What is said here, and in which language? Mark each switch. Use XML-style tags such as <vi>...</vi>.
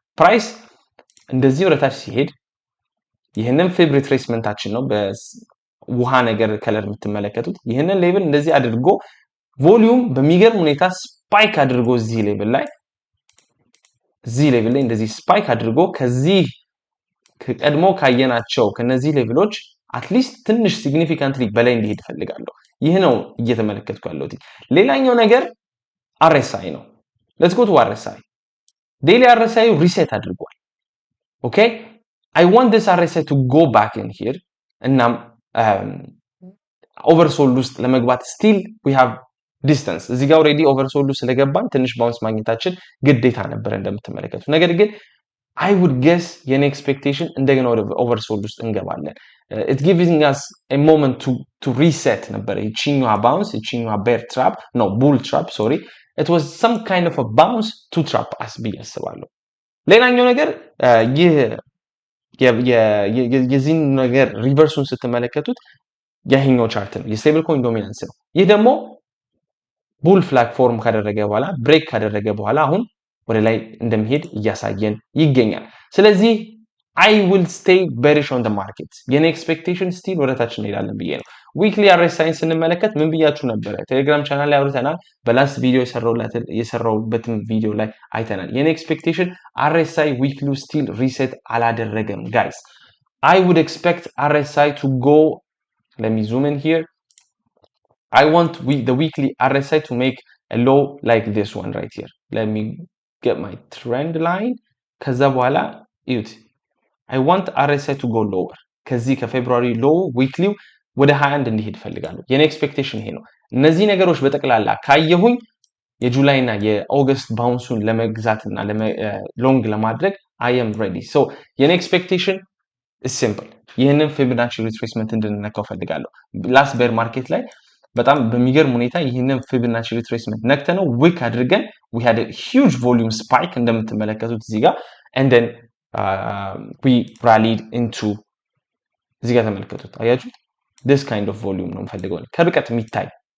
<am>ፕራይስ እንደዚህ ወደታች ሲሄድ ይህንን ፌብ ሪትሬስመንታችን ነው በውሃ ነገር ከለር የምትመለከቱት። ይህንን ሌቭል እንደዚህ አድርጎ ቮሊዩም በሚገርም ሁኔታ ስፓይክ አድርጎ እዚህ ሌቭል ላይ እንደዚህ ስፓይክ አድርጎ ከዚህ ከቀድሞ ካየናቸው ከነዚህ ሌቭሎች አትሊስት ትንሽ ሲግኒፊካንትሊ በላይ እንዲሄድ ፈልጋለሁ። ይህ ነው እየተመለከትኩ ያለሁት። ሌላኛው ነገር RSI ነው።</am> <en>let's go to RSI.</en> <am>ዴይሊ RSI ሪሴት አድርጓል። ኦኬ</am> <en>I want this RSI to go back in here</en> <am>እናም ኦቨርሶልድ ውስጥ ለመግባት</am> <en>still we have distance።</en> <am>እዚህ ጋር ኦሬዲ ኦቨርሶልድ ስለገባን ትንሽ ባውንስ ማግኘታችን ግዴታ ነበር እንደምትመለከቱት። ነገር ግን</am> <en>I would guess</en> <am>የኔ ኤክስፔክቴሽን እንደገና ወደ ኦቨርሶልድ ውስጥ እንገባለን።</am> <en>it giving us a moment to reset</en> <am>ነበር። ይቺኛዋ ባውንስ ይቺኛዋ</am> <en>bear trap no bull trap sorry it was some kind of a bounce to trap us</en> <am>ብዬ አስባለሁ። ሌላኛው ነገር ይህ የዚህን ነገር ሪቨርሱን ስትመለከቱት የኛው ቻርት ነው የስቴብል ኮይን ዶሚናንስ ነው። ይህ ደግሞ ቡል ፍላግ ፎርም ካደረገ በኋላ ብሬክ ካደረገ በኋላ አሁን ወደ ላይ እንደሚሄድ እያሳየን ይገኛል። ስለዚህ</am> <en>I will stay bearish on the market</en> <am>የኔ ኤክስፔክቴሽን ስቲል ወደ ታች እንሄዳለን ብዬ ነው። ዊክሊ RSI ስንመለከት ምን ብያችሁ ነበረ? ቴሌግራም ቻናል ላይ አውርተናል። በላስት ቪዲዮ የሰራውበትም ቪዲዮ ላይ አይተናል። የኔ ኤክስፔክቴሽን RSI ዊክሊው ስቲል ሪሴት አላደረገም ጋይስ።</am> <en>I would expect RSI to go, let me zoom in here. I want the weekly RSI to make a low like this one right here. Let me get my trend line.</en> <am>ከዛ በኋላ እዩት</am> <en>I want RSI to go lower</en> <am>ከዚህ ከፌብሩዋሪ ሎው ዊክሊው ወደ 21 እንዲሄድ ፈልጋለሁ። የኔ ኤክስፔክቴሽን ይሄ ነው። እነዚህ ነገሮች በጠቅላላ ካየሁኝ የጁላይ እና የኦገስት ባውንሱን ለመግዛትና ሎንግ ለማድረግ</am> <en>I am ready. So</en> <am>የኔ ኤክስፔክቴሽን</am> <en>is simple.</en> <am>ይህንን ፊቦናቺ ሪትሬስመንት እንድንነካው ፈልጋለሁ። ላስት ቤር ማርኬት ላይ በጣም በሚገርም ሁኔታ ይህንን ፊቦናቺ ሪትሬስመንት ነክተነው ዊክ አድርገን</am> <en>we had a huge volume spike</en> <am>እንደምትመለከቱት እዚህ ጋር</am> <en>and then we rallied into</en> <am>እዚህ ጋር ተመልከቱት አያችሁት</am> <en>this kind of volume</en> <am>ነው ፈልገው ከርቀት የሚታይ</am>